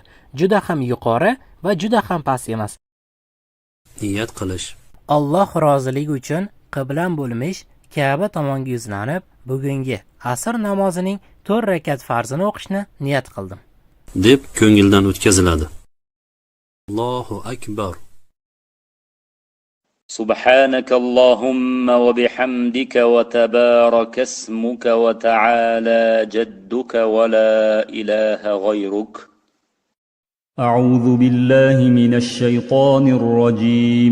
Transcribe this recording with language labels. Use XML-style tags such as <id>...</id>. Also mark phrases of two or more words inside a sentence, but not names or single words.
<uz>Juda ham yuqori va juda ham past emas. Niyat qilish. Alloh roziligi uchun qiblam bo'lmish Ka'ba tomonga yuzlanib, bugungi asr namozining 4 rakat farzini o'qishni niyat qildim deb ko'ngildan o'tkaziladi.</uz> <ar>الله أكبر. سبحانك اللهم وبحمدك وتبارك اسمك وتعالى جدك ولا إله غيرك. أعوذ بالله من الشيطان الرجيم.</ar>